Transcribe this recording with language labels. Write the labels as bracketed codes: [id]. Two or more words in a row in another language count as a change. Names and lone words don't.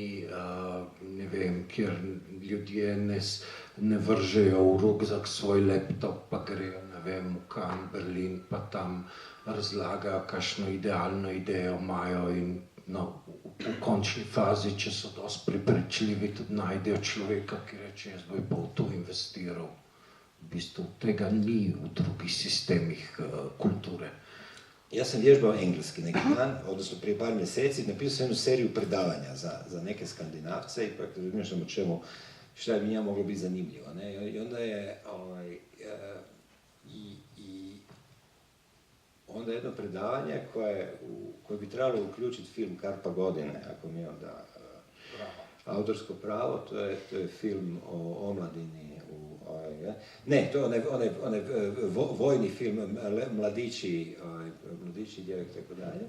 [sl] ljudje ne vržejo v rukzak svoj laptop, pa grejo, ne vem, v Cannes, Berlin, pa tam razlagajo, kakšno idealno idejo imajo in v končni fazi, če so dosti prepričljivi, tudi najdejo človeka, ki reče, jaz bom pa v to investiral. V bistvu tega ni v drugih sistemih kulture. [hr] Ja sam vježbao engleski neki dan, odnosno prije par mjeseci, napisao sam jednu seriju predavanja za neke Skandinavce i pa razmišljam o čemu, šta bi njima moglo biti zanimljivo, ne? I onda je onda jedno predavanje koje bi trebalo uključiti film Karpa godine, ako mi je onda autorsko pravo, to je film o omladini, ne, to je onaj vojni film, mladići, djevek, tako dalje.